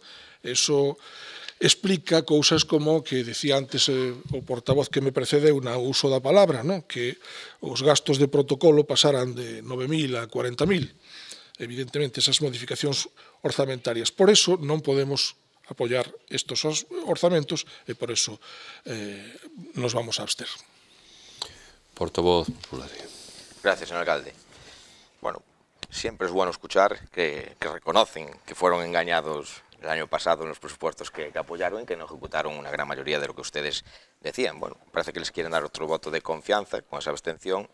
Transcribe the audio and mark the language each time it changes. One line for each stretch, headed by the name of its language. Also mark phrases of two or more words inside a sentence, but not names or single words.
Galician: Eso explica cousas como que decía antes o portavoz que me precedeu na uso da palabra, que os gastos de protocolo pasaran de 9.000 a 40.000. Evidentemente, esas modificacións orzamentarias. Por eso non podemos apoiar estos orzamentos e por eso nos vamos a abster.
Spanish: Portavoz popular. Gracias, señor alcalde. Bueno, siempre es bueno escuchar que reconocen que fueron engañados el año pasado en los presupuestos que apoyaron y que no ejecutaron una gran mayoría de lo que ustedes decían. Bueno, parece que les quieren dar otro voto de confianza con esa abstención.